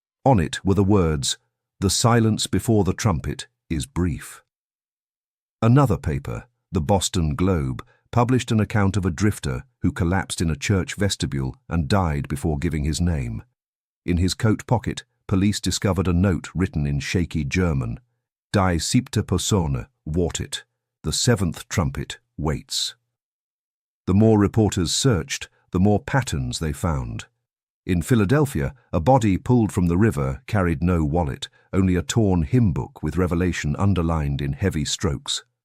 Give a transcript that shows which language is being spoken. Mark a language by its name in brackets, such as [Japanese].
[English] On it were the words, "The silence before the trumpet is brief." Another paper, the Boston Globe, published an account of a drifter who collapsed in a church vestibule and died before giving his name. In his coat pocket, police discovered a note written in shaky German. [German] Die siebte Posaune wartet. [English] The seventh trumpet waits. The more reporters searched, the more patterns they found. In Philadelphia, a body pulled from the river carried no wallet, only a torn hymn book with Revelation underlined in heavy strokes.